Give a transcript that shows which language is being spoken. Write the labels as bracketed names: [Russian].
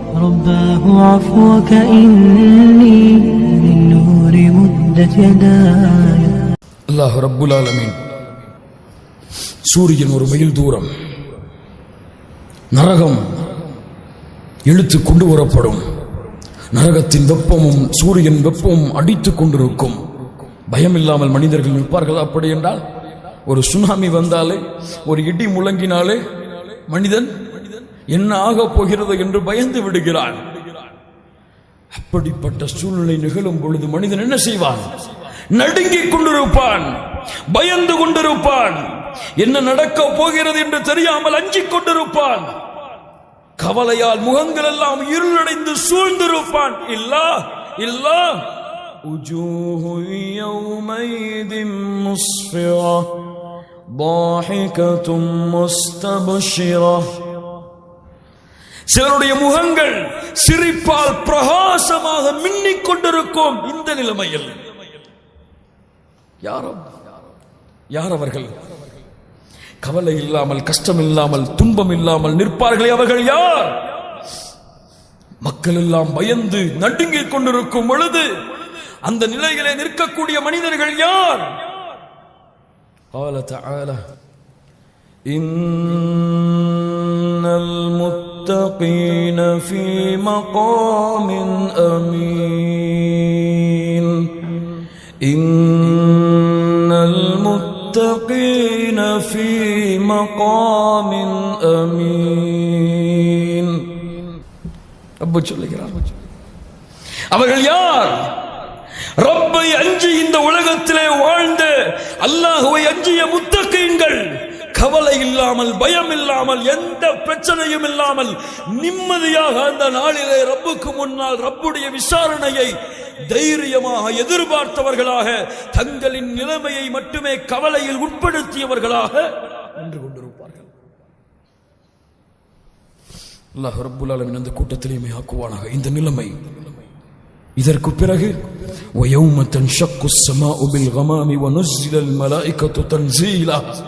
[Arabic] رباه عفوك إني من نور مدت يداي. الله رب العالمين [Tamil] சூரியன் ஒரு மைல் தூரம், நரகம் இழுத்து கொண்டு வரப்படும். நரகத்தின் வெப்பமும் சூரியன் வெப்பமும் அடித்துக் கொண்டிருக்கும். பயம் இல்லாமல் மனிதர்கள் நிற்பார்கள். அப்படி என்றால் ஒரு சுனாமி வந்தாலே, ஒரு இடி முழங்கினாலே மனிதன் என்ன ஆகப் போகிறது என்று பயந்து விடுகிறான். அப்படிப்பட்ட சூழ்நிலை நிகழும் பொழுது மனிதன் என்ன செய்வான்? நடுங்கிக் கொண்டிருப்பான், பயந்து கொண்டிருப்பான். என்ன நடக்கப் போகிறது என்று தெரியாமல் அஞ்சிக் கொண்டிருப்பான். கவலையால் முகங்கள் எல்லாம் இருளடைந்து சூழ்ந்திருப்பான். இல்லா இல்லா [Arabic] وجوه يومئذ مسفرة ضاحكة مستبشرة. [Tamil] சிலருடைய முகங்கள் சிரிப்பால் பிரகாசமாக மின்னிக் கொண்டிருக்கும். இந்த நிலைமையில் யார் அவர்கள்? கவலை இல்லாமல், கஷ்டம் இல்லாமல், துன்பம் இல்லாமல் நிற்பார்களே, அவர்கள் யார்? மக்கள் எல்லாம் பயந்து நடுங்கிக் கொண்டிருக்கும் பொழுது அந்த நிலையிலே நிற்கக்கூடிய மனிதர்கள் யார்? [Arabic] قال تعالى إن المتقين في مقام أمين إن المتقين في مقام أمين. [Tamil] ரப்பு சொல்லுகிறார், அவர்கள் யார்? ரப்பை அஞ்சி இந்த உலகத்திலே வாழ்ந்த, அல்லாஹ்வை அஞ்சிய முத்தகீன்கள். கவலை இல்லாமல், பயம் இல்லாமல், எந்த பிரச்சனையும் இல்லாமல் நிம்மதியாக அந்த நாளிலே ரப்புக்கு முன்னால் ரப்புடைய விசாரணையை தைரியமாக எதிர்பார்த்தவர்களாக, தங்களின் நிலைமையை மட்டுமே கவலையில் உட்படுத்தியவர்களாக நின்று கொண்டிருப்பார்கள். அல்லாஹ் ரப்புல் ஆலமீன் அந்த கூட்டத்திலேயே ஆக்குவானாக. இந்த நிலைமை இதற்கு பிறகு [Arabic] وَيَوْمَ تَنشَقُّ السَّمَاءُ بِالْغَمَامِ وَنُزِّلَ الْمَلَائِكَةُ تَنزِيلًا.